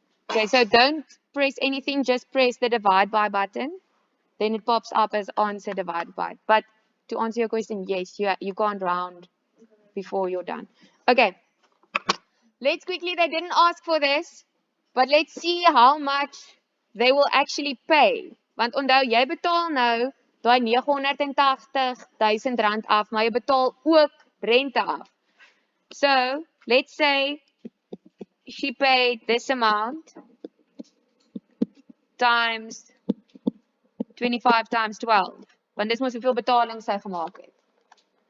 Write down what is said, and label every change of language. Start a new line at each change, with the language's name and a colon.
English: Okay, so don't press anything, just press the divide by button. Then it pops up as answer divided by. But to answer your question, yes, you can't round before you're done. Okay, let's quickly, they didn't ask for this, but let's see how much they will actually pay.
Afrikaans: Want onthou, jy betaal nou daai 980,000 rand af, maar jy betaal ook rente af.
English: So, let's say she paid this amount times 25 times 12.
Afrikaans: Want dis mos hoeveel betaling sy gemaak het.